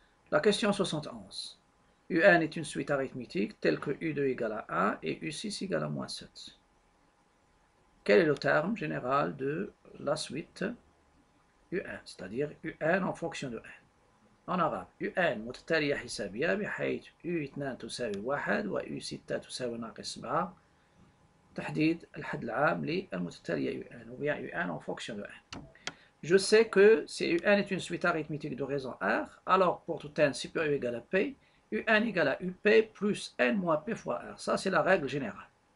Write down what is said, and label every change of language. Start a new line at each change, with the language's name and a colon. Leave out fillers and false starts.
French: La question 71. UN est une suite arithmétique telle que U2 égale à 1 et U6 égale à moins 7. Quel est le terme général de la suite UN, c'est-à-dire UN en fonction de N? En arabe
Arabic: UN متتالية حسابية بحيث U2 تساوي 1 و U6 تساوي ناقص 7. تحديد الحد العام للمتتالية UN
French: ou bien UN en fonction de N. Je sais que si UN est une suite arithmétique de raison R, alors pour tout N supérieur ou égal à P, UN égale à UP plus N moins P fois R. Ça, c'est la règle générale.